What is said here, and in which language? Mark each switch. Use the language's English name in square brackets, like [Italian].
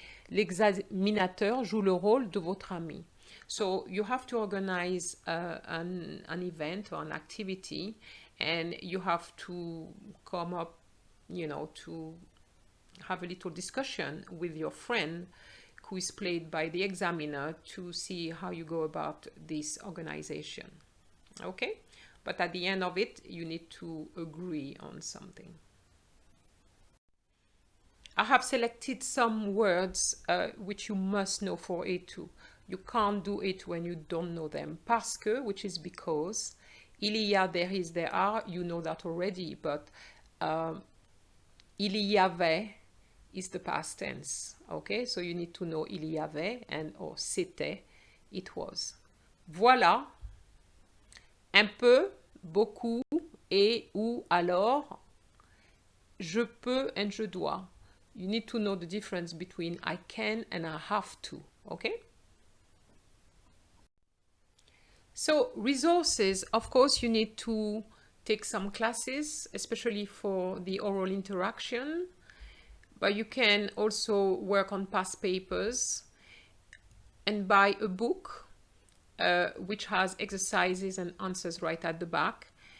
[French] L'examinateur joue le rôle de votre ami. [English] So you have to organize an event or an activity, and you have to come up, you know, to have a little discussion with your friend who is played by the examiner to see how you go about this organization. Okay? But at the end of it, you need to agree on something. I have selected some words which you must know for A2. You can't do it when you don't know them. Parce que, which is because. [French] Il y a, [English] there is, there are, you know that already, but [French] il y avait [English] is the past tense. Okay, so you need to know [French] il y avait [English] and or [French] c'était, [English] it was. [French] Voilà, un peu, beaucoup, et, ou, alors, je peux and je dois. [English] You need to know the difference between I can and I have to. Okay? So resources, of course, you need to take some classes, especially for the oral interaction, but you can also work on past papers and buy a book which has exercises and answers right at the back.